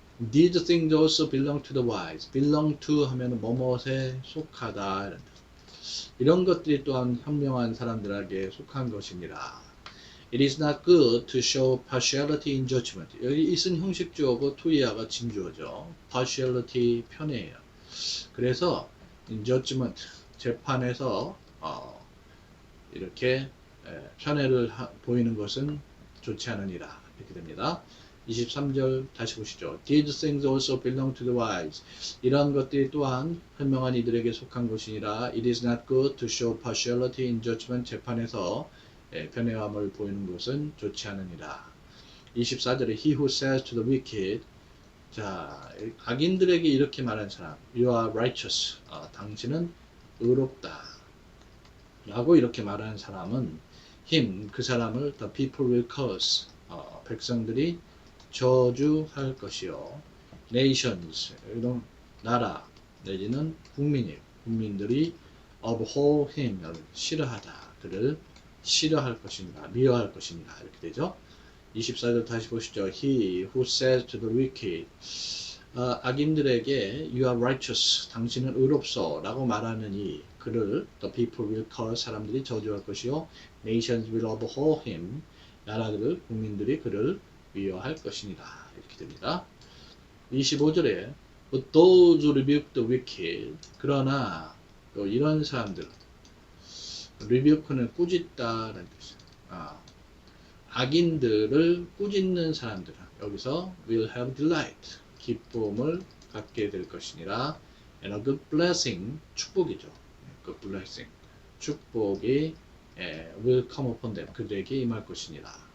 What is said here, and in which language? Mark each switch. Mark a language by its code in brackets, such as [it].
[en] These things also belong to the wise. belong to [ko] 하면 뭐뭐에 속하다. 이런 것들이 또한 현명한 사람들에게 속한 것이니라. [en] It is not good to show partiality in judgment. [ko] 여기 it은 형식주어고 to이아가 진주어죠. partiality 편해요. 그래서 [en] in judgment [ko] 재판에서 이렇게 편애를 보이는 것은 좋지 않으니라. 이렇게 됩니다. 23절 다시 보시죠. [en] These things also belong to the wise. [ko] 이러한 것들이 또한 현명한 이들에게 속한 것이니라. [en] It is not good to show partiality in judgment. [ko] 재판에서 편애함을 보이는 것은 좋지 않으니라. [en] 24절에 He who says to the wicked. [ko] 자, 악인들에게 이렇게 말한 사람. [en] You are righteous. [ko] 당신은 의롭다. 라고 이렇게 말하는 사람은 him, 그 사람을 [en] the people will curse. [ko] 백성들이 저주할 것이요. nations, 이런 나라 내지는 국민들이 [en] abhor him, [ko] 싫어하다. 그를 싫어할 것입니다. 미워할 것입니다. 이렇게 되죠. 24절 다시 보시죠. [en] He who says to the wicked, [ko] 악인들에게 [en] you are righteous, [ko] 당신은 의롭소 라고 말하는 이 그를 [en] the people will curse, [ko] 사람들이 저주할 것이요. [en] nations will abhor him, [ko] 나라들을 국민들이 그를 미워할 것이니라. 이렇게 됩니다. 25절에 [en] But those who rebuke the wicked, [ko] 그러나 또 이런 사람들, rebuke는 꾸짖다라는 뜻이에요. 악인들을 꾸짖는 사람들은 여기서 [en] will have delight, [ko] 기쁨을 갖게 될 것이니라. [en] And a good blessing, [ko] 축복이죠. [en] good blessing, 축복이 will come upon them, [ko] 그들에게 임할 것이니라.